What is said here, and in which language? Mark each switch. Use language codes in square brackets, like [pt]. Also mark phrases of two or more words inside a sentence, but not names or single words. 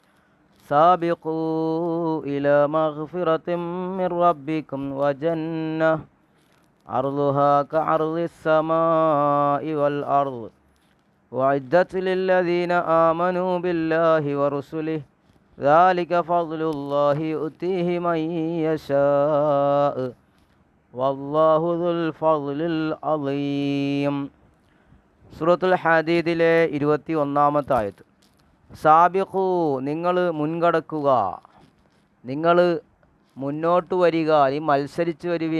[ar] سابقوا إلى مغفرة من ربكم وجنة عرضها كعرض السماء والأرض وعدت للذين آمنوا بالله ورسله ذلك فضل الله يؤتيه من يشاء والله ذو الفضل العظيم. [ml] സൂറത്തുൽ ഹദീദിലെ 21-ാമത്തെ ആയത്ത്. സാബിഖൂ, നിങ്ങൾ മുൻകടക്കുക, നിങ്ങൾ മുന്നോട്ട് വരിക, നീ മത്സരിച്ച് വരുവിൻ.